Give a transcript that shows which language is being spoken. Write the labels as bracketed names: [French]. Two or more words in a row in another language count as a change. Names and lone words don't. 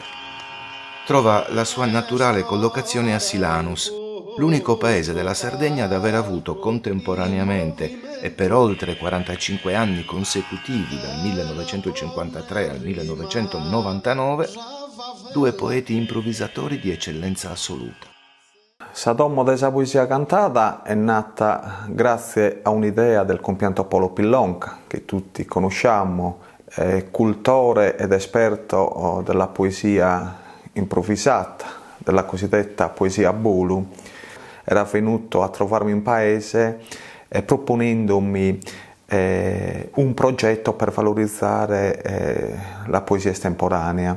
[Italian] Trova la sua naturale collocazione a Silanus, l'unico paese della Sardegna ad aver avuto contemporaneamente e per oltre 45 anni consecutivi, dal 1953 al 1999, due poeti improvvisatori di eccellenza assoluta. Sa Domo de sa Poesia Cantata è nata grazie a un'idea del compianto Paolo Pillonca, che tutti conosciamo, è cultore ed esperto della poesia improvvisata, della cosiddetta poesia bolu. Era venuto a trovarmi in paese proponendomi un progetto per valorizzare la poesia estemporanea.